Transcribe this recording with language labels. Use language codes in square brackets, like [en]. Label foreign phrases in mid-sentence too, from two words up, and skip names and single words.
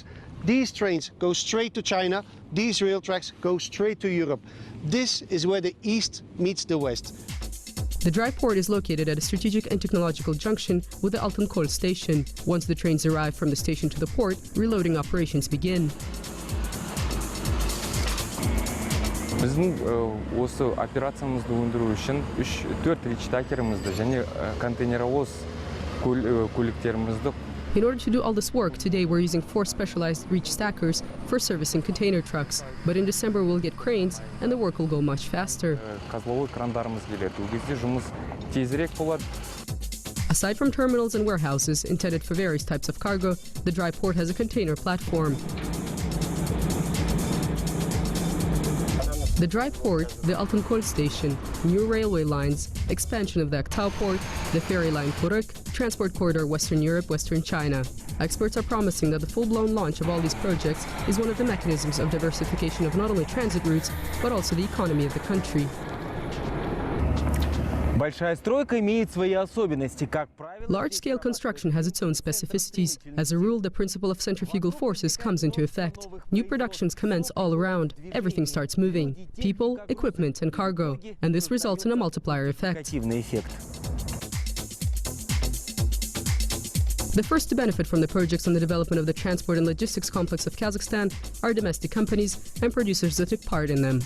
[en] These trains go straight to China, these rail tracks go straight to Europe. This is where the east meets the west. The dry port is located at a strategic and technological junction with the Altan-Kol station. Once the trains arrive from the station to the port, reloading operations begin. [kk] Біздің осы операциямызды өндіру үшін 4 ричтакерімізді және контейнеровоз көліктерімізді. [en] In order to do all this work, today we're using 4 specialized reach stackers for servicing container trucks. But in December we'll get cranes and the work will go much faster. [kk] Козловой крандарымыз келеді. Ол кезде жұмыс тезірек болады. [en] Aside from terminals and warehouses intended for various types of cargo, the dry port has a container platform. The dry port, the Altan-Kol station, new railway lines, expansion of the Aktau port, the ferry line Koruk, transport corridor Western Europe, Western China. Experts are promising that the full-blown launch of all these projects is one of the mechanisms of diversification of not only transit routes, but also the economy of the country. [ru] Большая стройка имеет свои особенности, как правило... [en] Large-scale construction has its own specificities. As a rule, the principle of centrifugal forces comes into effect. New productions commence all around. Everything starts moving. People, equipment, and cargo. And this results in a multiplier effect. The first to benefit from the projects on the development of the transport and logistics complex of Kazakhstan are domestic companies and producers that took part in them.